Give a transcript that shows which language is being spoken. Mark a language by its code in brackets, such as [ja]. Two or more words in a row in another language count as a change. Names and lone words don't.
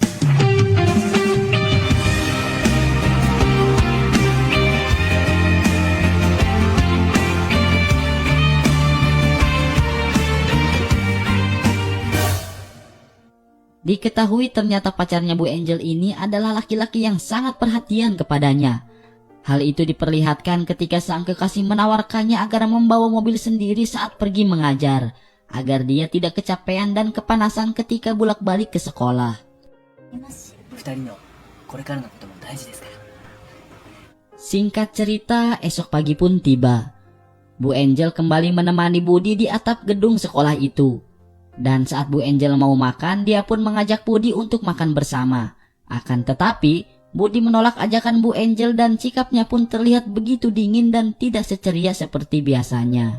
[id] Diketahui ternyata pacarnya Bu Angel ini adalah laki-laki yang sangat perhatian kepadanya. Hal itu diperlihatkan ketika sang kekasih menawarkannya agar membawa mobil sendiri saat pergi mengajar, agar dia tidak kecapean dan kepanasan ketika bolak-balik ke sekolah. [ja] 二人のこれからのことも大事ですから。 [id] Singkat cerita, esok pagi pun tiba. Bu Angel kembali menemani Budi di atap gedung sekolah itu. Dan saat Bu Angel mau makan, dia pun mengajak Budi untuk makan bersama. Akan tetapi, Budi menolak ajakan Bu Angel dan sikapnya pun terlihat begitu dingin dan tidak seceria seperti biasanya.